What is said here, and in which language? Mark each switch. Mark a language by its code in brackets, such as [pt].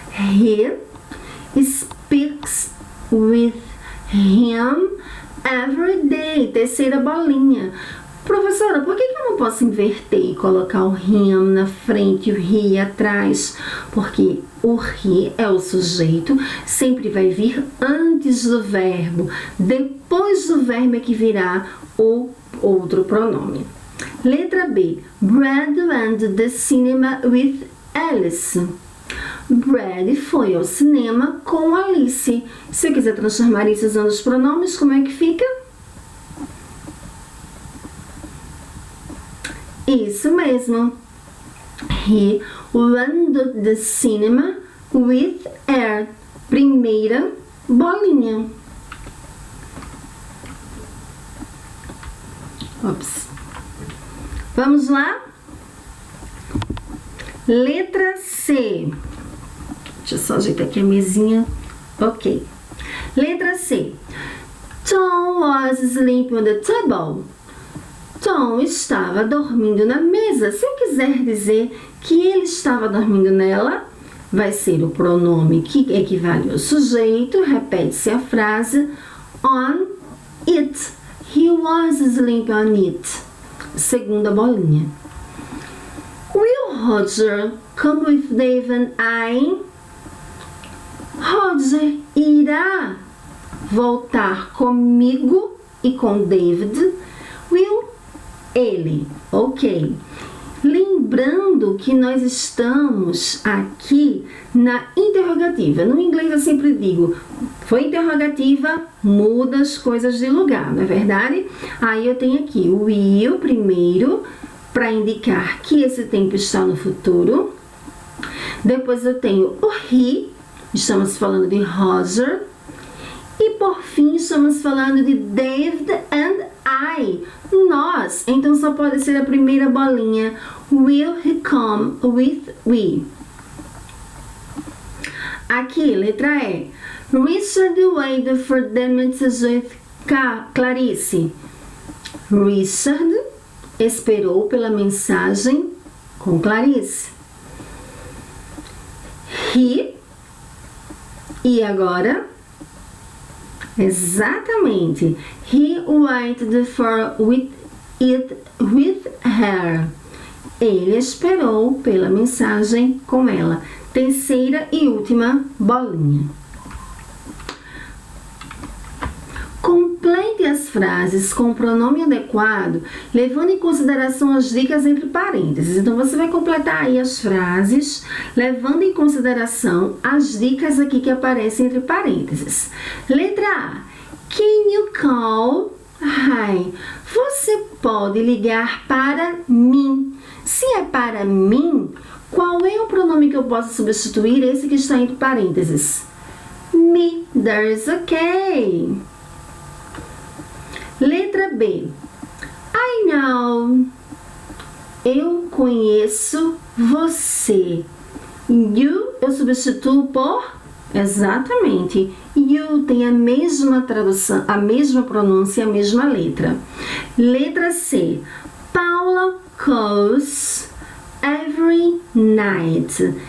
[en] He speaks with him every day. [pt] Terceira bolinha. Professora, por que eu não posso inverter e colocar o him na frente e o he atrás? Porque o he é o sujeito, sempre vai vir antes do verbo. Depois do verbo é que virá o outro pronome. Letra B. [en] Brad went to the cinema with Alice. [pt] Brad foi ao cinema com Alice. Se eu quiser transformar isso usando os pronomes, como é que fica? Isso mesmo. [en] He went to the cinema with her. [pt] Primeira bolinha. Ops. Vamos lá? Letra C. Deixa eu só ajeitar aqui a mesinha. Ok. Letra C. [en] Tom was sleeping on the table. [pt] Tom estava dormindo na mesa. Se eu quiser dizer que ele estava dormindo nela, vai ser o pronome que equivale ao sujeito. Repete-se a frase on it. [en] He was sleeping on it. [pt] Segunda bolinha. [en] Will Roger come with Dave and I? [pt] Roger irá voltar comigo e com David. Will, ele. Ok. Lembrando que nós estamos aqui na interrogativa. No inglês eu sempre digo, foi interrogativa, muda as coisas de lugar, não é verdade? Aí eu tenho aqui o will primeiro, para indicar que esse tempo está no futuro. Depois eu tenho o he, estamos falando de Roger. E por fim, estamos falando de David and I, nós. Então só pode ser a primeira bolinha. [en] Will he come with we? [pt] Aqui, letra E. [en] Richard waited for the message with Clarice. [pt] Richard esperou pela mensagem com Clarice. He. E agora? Exatamente. [en] He waited for it with her. [pt] Ele esperou pela mensagem com ela. Terceira e última bolinha. Complete as frases com o pronome adequado, levando em consideração as dicas entre parênteses. Então, você vai completar aí as frases, levando em consideração as dicas aqui que aparecem entre parênteses. Letra A. [en] Can you call? Hi. [pt] Você pode ligar para mim. Se é para mim, qual é o pronome que eu posso substituir? Esse que está entre parênteses. Me. [en] There's okay. [pt] Letra B. [en] I know. [pt] Eu conheço você. You eu substituo por exatamente. You tem a mesma tradução, a mesma pronúncia, a mesma letra. Letra C. [en] Paula calls every night.